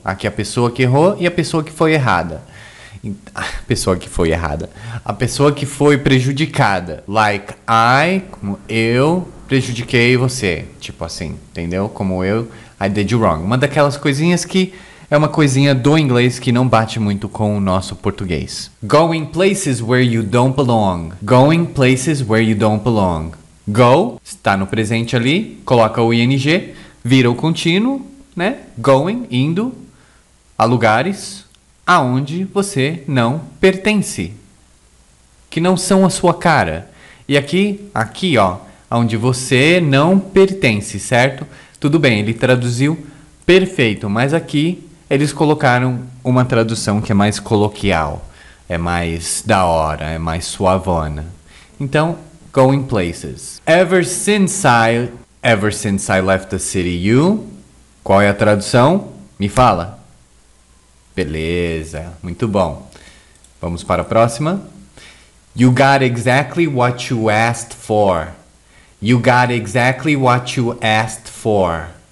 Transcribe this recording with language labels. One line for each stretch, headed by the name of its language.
Portuguese: Aqui a pessoa que errou e a pessoa que foi errada. A pessoa que foi errada. A pessoa que foi prejudicada. Like I, como eu prejudiquei você. Tipo assim, entendeu? Como eu,
English: I did you wrong.
Portuguese: Uma daquelas coisinhas que é uma coisinha do inglês que não bate muito com o nosso português.
English: Going places where you don't belong. Going places where you don't belong.
Portuguese: Go, está no presente ali, coloca o ing, vira o contínuo, né? Going, indo a lugares aonde você não pertence, que não são a sua cara. E aqui, ó, onde você não pertence, certo? Tudo bem, ele traduziu perfeito, mas aqui eles colocaram uma tradução que é mais coloquial, é mais da hora, é mais suavona. Então, going places.
English: Ever since I left the city, you...
Portuguese: Qual é a tradução? Me fala. Beleza, muito bom. Vamos para a próxima.
English: You got exactly what you asked for. You got exactly what you asked for.